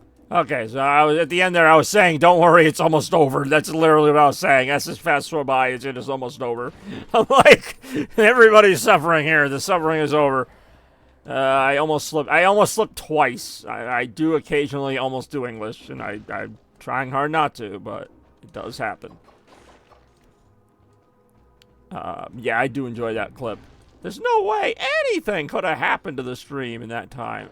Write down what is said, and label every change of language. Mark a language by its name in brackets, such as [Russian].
[English] Okay, so at the end there I was saying, don't worry, it's almost over. That's literally what I was saying. [German] Es ist fast vorbei, [English] it is almost over. I'm like, everybody's suffering here. The suffering is over. I almost slipped twice. I do occasionally almost do English, and I'm trying hard not to, but it does happen. Yeah, I do enjoy that clip. There's no way anything could have happened to the stream in that time.